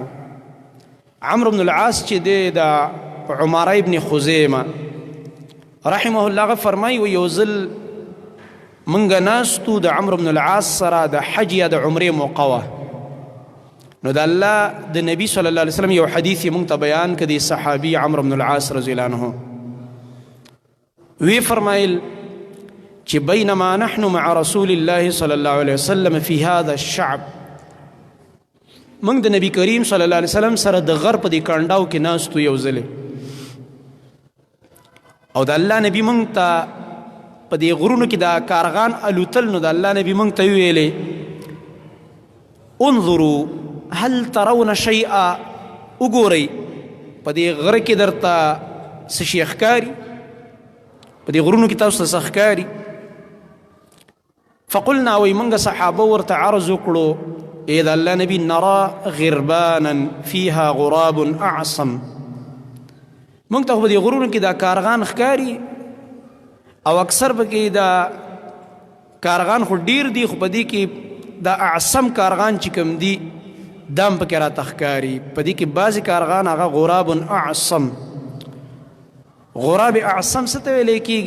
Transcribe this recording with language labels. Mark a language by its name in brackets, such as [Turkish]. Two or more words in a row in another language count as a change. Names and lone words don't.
[Pashto] عمرو بن العاص چې دی د عماره ابن خزیمه [Arabic] رحمه الله [Pashto] فرمایي و یو ځل موږ ناستو د عمرو بن العاص سره د حج یا د عمرې موقع وه. نو د الله د نبي [Arabic] صلی الله علیه وسلم [Pashto] یو حدیث یې موږ ته بیان کړ د صحابي عمرو بن العاص [Arabic] رضی الله عنه. [Pashto] وی فرمایل چې [Arabic] بینما نحن مع رسول الله صلی الله علیه وسلم فی هذا الشعب [Pashto] موږ د نبی کریم [Arabic] صلی الله علیه وسلم [Pashto] سره د غر په دې کانډاو کې ناستو یو ځلې او د الله نبي موږ ته په دې غرونو کې دا کارغان الوتل. نو د الله نبي موږ ته ویلې [Arabic] انظروا هل ترون شیئا [Pashto] وګورئ په دې غره کې درته څه شی ښکاري په دې غرونو کې تاسو ته څه ښکاري. فقلنا وی موږ صحابه ورته عرض وکړو ای د الله نبي [Arabic] نرى غربانا فيها غراب اعصم. [Pashto] موږ ته خو په دې غرونو کې دا کارغان ښکاري او اکثر پکې دا کارغان خو ډیر دي خو په دې کې دا اعصم کارغان چې کوم دي دا هم پکې راته ښکاري. په دې کې بعضې کارغان هغه [Arabic] غراب اعصم. غراب اعصم [Pashto] څه ته ویلی کېږي؟